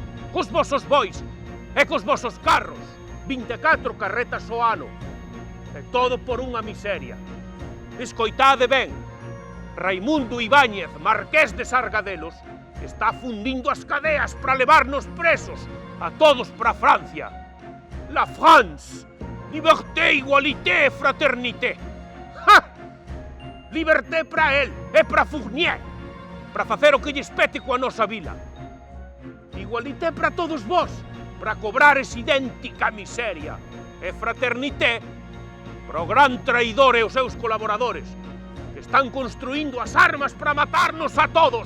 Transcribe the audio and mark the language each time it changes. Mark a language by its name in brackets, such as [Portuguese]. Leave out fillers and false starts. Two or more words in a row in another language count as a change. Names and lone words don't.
[Galician] Cos vosos bois e cos vosos carros, 24 carretas ao ano. E todo por unha miseria. Escoitade ben, Raimundo Ibáñez, marqués de Sargadelos, está fundindo as cadeas para levarnos presos a todos para Francia. [French] La France! Liberté, igualité, fraternité! [Galician] ¡Ja! Liberté para el e para Fournier, para facer o que lle espete coa nosa vila. Igualité para todos vós, para cobrar esa idéntica miseria. E fraternité para o gran traidor e os seus colaboradores, que están construindo as armas para matarnos a todos.